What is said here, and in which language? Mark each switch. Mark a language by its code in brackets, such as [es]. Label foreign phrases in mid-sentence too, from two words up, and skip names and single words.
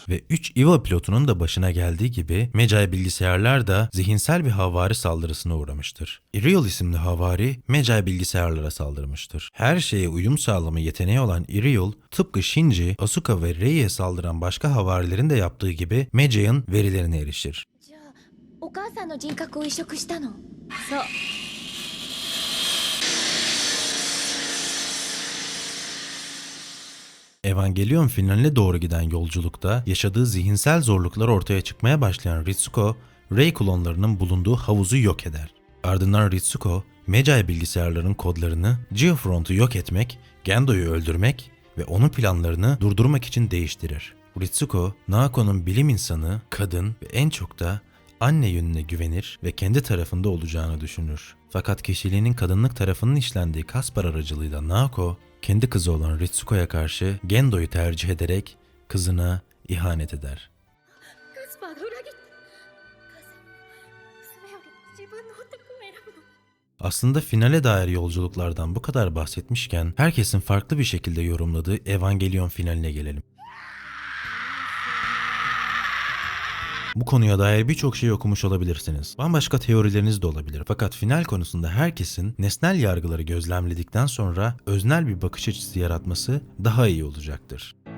[tr] Ve 3 EVA pilotunun da başına geldiği gibi Mejai bilgisayarlar da zihinsel bir havari saldırısına uğramıştır. Iriel isimli havari Mejai bilgisayarlara saldırmıştır. Her şeye uyum sağlama yeteneği olan Iriel, tıpkı Shinji, Asuka ve Rei'ye saldıran başka havarilerin de yaptığı gibi Mejai'ın verilerine erişir. [ja] お母さんの人格を移植したの。そう。 [tr] Evangelion finaline doğru giden yolculukta yaşadığı zihinsel zorluklar ortaya çıkmaya başlayan Ritsuko, Rei klonlarının bulunduğu havuzu yok eder. Ardından Ritsuko, Mejai bilgisayarların kodlarını Geofront'u yok etmek, Gendo'yu öldürmek ve onun planlarını durdurmak için değiştirir. Ritsuko, Naoko'nun bilim insanı, kadın ve en çok da anne yönüne güvenir ve kendi tarafında olacağını düşünür. Fakat kişiliğinin kadınlık tarafının işlendiği Kaspar aracılığıyla Naoko, kendi kızı olan Ritsuko'ya karşı Gendo'yu tercih ederek kızına ihanet eder. [ja] カスパーが裏切った。母さん、娘より自分の男を選ぶの。 [tr] Aslında finale dair yolculuklardan bu kadar bahsetmişken herkesin farklı bir şekilde yorumladığı Evangelion finaline gelelim. Bu konuya dair birçok şey okumuş olabilirsiniz. Bambaşka teorileriniz de olabilir. Fakat final konusunda herkesin nesnel yargıları gözlemledikten sonra öznel bir bakış açısı yaratması daha iyi olacaktır.